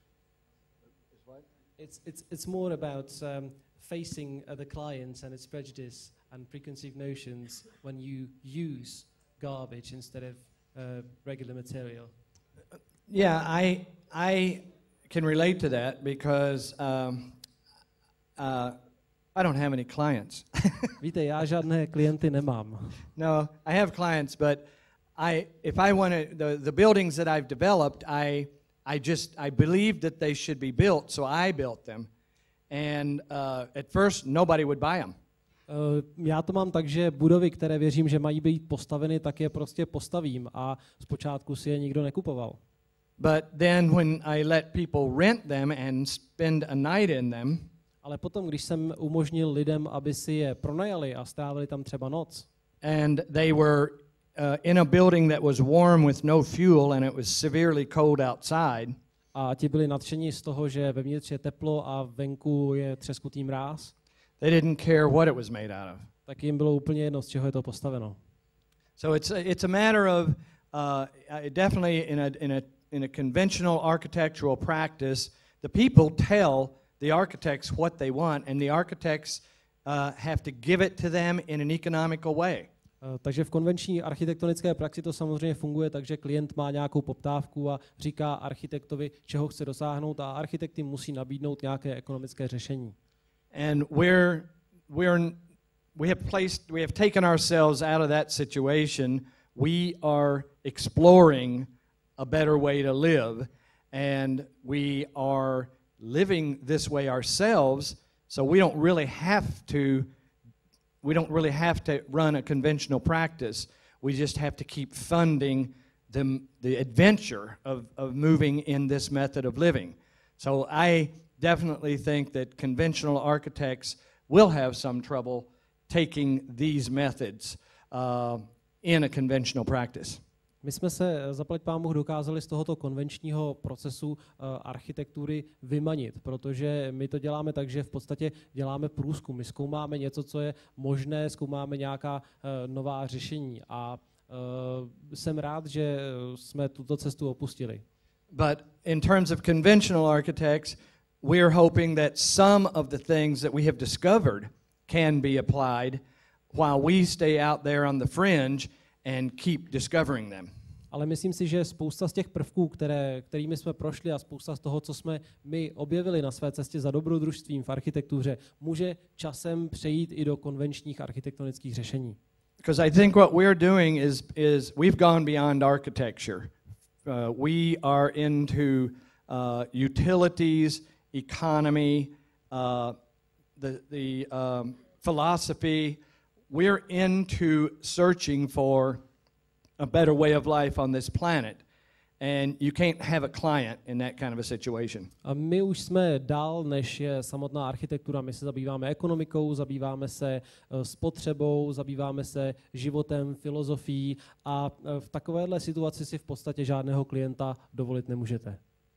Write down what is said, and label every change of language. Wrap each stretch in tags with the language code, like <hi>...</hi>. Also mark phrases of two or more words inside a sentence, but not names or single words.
<en>It's more about facing the client and its prejudice and preconceived notions when you use garbage instead of regular material. Yeah, I can relate to that because I don't have any clients.</en> <cs>Víte, já žádné klienty nemám.</cs> <en>No, I have clients, but if I want to, the buildings that I've developed, I believed that they should be built, so I built them. And at first, nobody would buy them.</en> <cs>Já to mám tak, že budovy, které věřím, že mají být postaveny, tak je prostě postavím a zpočátku si je nikdo nekupoval.</cs> <en>But then when I let people rent them and spend a night in them,</en> <cs>ale potom, když jsem umožnil lidem, aby si je pronajali a strávili tam třeba noc,</cs> <en>and they were in a building that was warm with no fuel and it was severely cold outside,</en> <cs>a ti byli nadšení z toho, že vevnitř je teplo a venku je třeskutý mráz,</cs> <en>they didn't care what it was made out of.</en> <cs>Tak jim bylo úplně jedno, z čeho je to postaveno.</cs> <en>So it's a matter of definitely in a conventional architectural practice, the people tell the architects what they want, and the architects have to give it to them in an economical way.</en> <cs>Takže v konvenční architektonické praxi to samozřejmě funguje tak, že klient má nějakou poptávku a říká architektovi, čeho chce dosáhnout, a architekt jim musí nabídnout nějaké ekonomické řešení.</cs> <en>And we have taken ourselves out of that situation. We are exploring a better way to live, and we are living this way ourselves, so we don't really have to run a conventional practice. We just have to keep funding the adventure of moving in this method of living. So I definitely think that conventional architects will have some trouble taking these methods in a conventional practice.</en> <cs>My jsme se, zaplať pánbůh, dokázali z tohoto konvenčního procesu architektury vymanit, protože my to děláme tak, že v podstatě děláme průzkum. My zkoumáme něco, co je možné, zkoumáme nějaká nová řešení a jsem rád, že jsme tuto cestu opustili.</cs> <en>But in terms of conventional architects, we're hoping that some of the things that we have discovered can be applied while we stay out there on the fringe and keep discovering them.</en> <cs>Ale myslím si, že spousta z těch prvků, kterými jsme prošli, a spousta z toho, co jsme my objevili na své cestě za dobrodružstvím v architektuře, může časem přejít i do konvenčních architektonických řešení.</cs> <en>Because I think what we're doing is we've gone beyond architecture. We are into utilities, economy, the philosophy. We're into searching for a better way of life on this planet, and you can't have a client in that kind of a situation.</en> <cs>A my už jsme dál, než je samotná architektura. My se zabýváme ekonomikou, zabýváme se spotřebou, zabýváme se životem, filozofií, a v takovéhle situaci si v podstatě žádného klienta dovolit nemůžete.</cs>